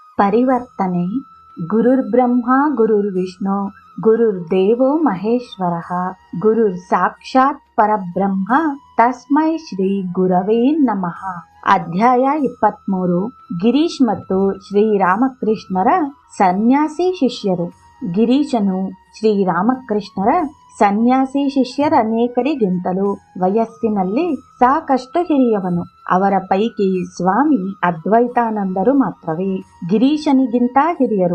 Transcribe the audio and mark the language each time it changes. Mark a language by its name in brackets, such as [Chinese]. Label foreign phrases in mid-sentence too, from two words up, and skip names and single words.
[Sanskrit] ಪರಿವರ್ತನೆ. ಗುರುರ್ಬ್ರಹ್ಮ ಗುರುರ್ವಿಷ್ಣು ಗುರುರ್ದೇವೋ ಮಹೇಶ್ವರಃ ಗುರುರ್ ಸಾಕ್ಷಾತ್ ಪರಬ್ರಹ್ಮ ತಸ್ಮೈ ಶ್ರೀ ಗುರವೇ ನಮಃ. [Kannada] ಅಧ್ಯಾಯ 23. ಗಿರೀಶ್ ಮತ್ತು ಶ್ರೀರಾಮಕೃಷ್ಣರ ಸನ್ಯಾಸಿ ಶಿಷ್ಯರು. ಗಿರೀಶನು ಶ್ರೀರಾಮಕೃಷ್ಣರ ಸನ್ಯಾಸಿ ಶಿಷ್ಯರನೇಕರಿಗಿಂತಲೂ ವಯಸ್ಸಿನಲ್ಲಿ ಸಾಕಷ್ಟು ಹಿರಿಯವನು. ಅವರ ಪೈಕಿ ಸ್ವಾಮಿ ಅದ್ವೈತಾನಂದರು ಮಾತ್ರವೇ ಗಿರೀಶನಿಗಿಂತ ಹಿರಿಯರು.